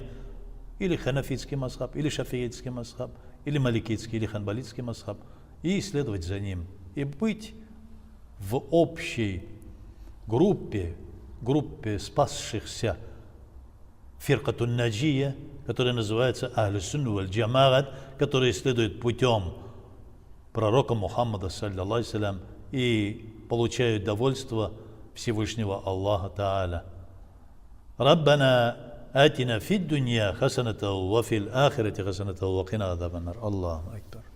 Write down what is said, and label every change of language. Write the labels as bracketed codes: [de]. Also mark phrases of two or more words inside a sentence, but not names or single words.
[ru] или ханафитский масхаб, или шафиитский масхаб, или маликитский, или ханбалитский масхаб, и следовать за ним, и быть в общей группе спасшихся [ar] فرقة ناجية, [ru] которая называется [ar] أهل السنة والجماعة, [ru] которые следуют путем пророка Мухаммада, [ar] صلى الله عليه وسلم, [ru] и получают довольство Всевышнего Аллаха Та'аля. [ar] ربنا آتنا في الدنيا حسنة وفي الآخرة حسنة وقنا عذاب النار. الله أكبر.